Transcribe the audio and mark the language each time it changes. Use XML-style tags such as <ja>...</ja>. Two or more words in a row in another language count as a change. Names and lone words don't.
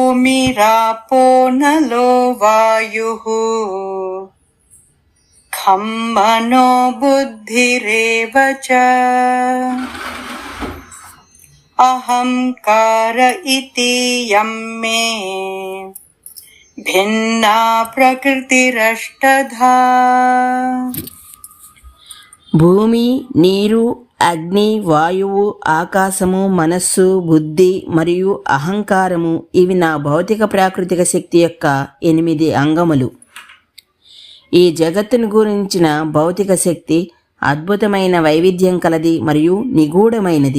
<sa>भूमिरापो नलो वायुः खं मनो बुद्धिरेव च अहंकार इति यं मे भिन्ना प्रकृतिरष्टधा।</sa> <te>భూమి, నీరు, అగ్ని, వాయువు, ఆకాశము, మనస్సు, బుద్ధి మరియు అహంకారము ఇవి నా భౌతిక ప్రాకృతిక శక్తి యొక్క 8 అంగములు. ఈ జగత్తును గురించిన భౌతిక శక్తి అద్భుతమైన వైవిధ్యం కలది మరియు నిగూఢమైనది.</te>